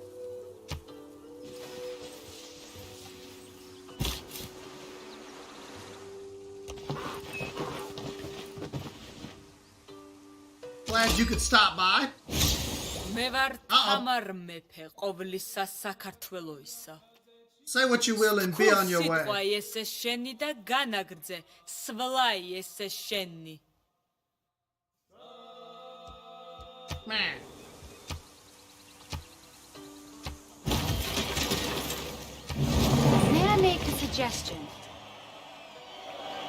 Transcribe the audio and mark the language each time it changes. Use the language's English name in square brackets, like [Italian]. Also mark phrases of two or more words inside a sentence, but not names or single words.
[English] Glad you could stop by. [Georgian] მე ვარ [English] Uh-oh. [Georgian] თამარ მეფე ყოვლისა საქართველოისა. [English] Say what you will and be on your [Georgian] სიტყვა [English] way. [Georgian] ესე შენი და განაგრძე სვლაი ესე შენი. [English] Man. May I make a suggestion?